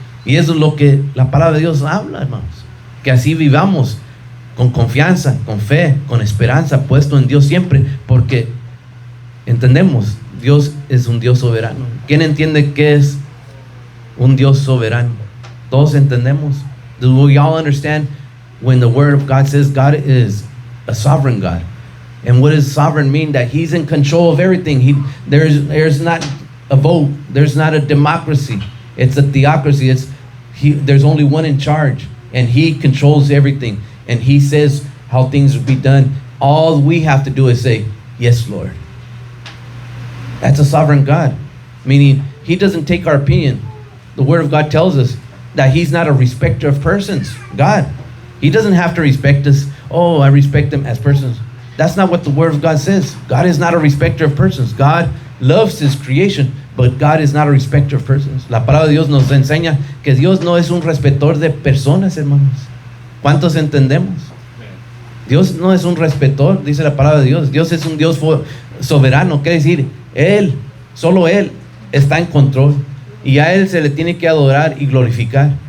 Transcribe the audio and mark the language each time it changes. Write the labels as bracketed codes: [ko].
[es] Y eso es lo que la palabra de Dios habla, hermanos. Que así vivamos con confianza, con fe, con esperanza, puesto en Dios siempre, porque entendemos, Dios es un Dios soberano. ¿Quién entiende qué es un Dios soberano? Todos entendemos. [en] Do we all understand when the word of God says God is a sovereign God? And what does sovereign mean? That He's in control of everything. There's not a vote. There's not a democracy. It's a theocracy. There's only one in charge, and He controls everything. And He says how things will be done. All we have to do is say, yes, Lord. That's a sovereign God. Meaning, He doesn't take our opinion. The Word of God tells us that He's not a respecter of persons. God. He doesn't have to respect us. Oh, I respect them as persons. That's not what the Word of God says. God is not a respecter of persons. God loves His creation, but God is not a respecter of persons. [es] La palabra de Dios nos enseña que Dios no es un respetor de personas, hermanos. ¿Cuántos entendemos? Dios no es un respetor, dice la palabra de Dios. Dios es un Dios soberano. Quiere decir, Él, solo Él está en control, y a Él se le tiene que adorar y glorificar.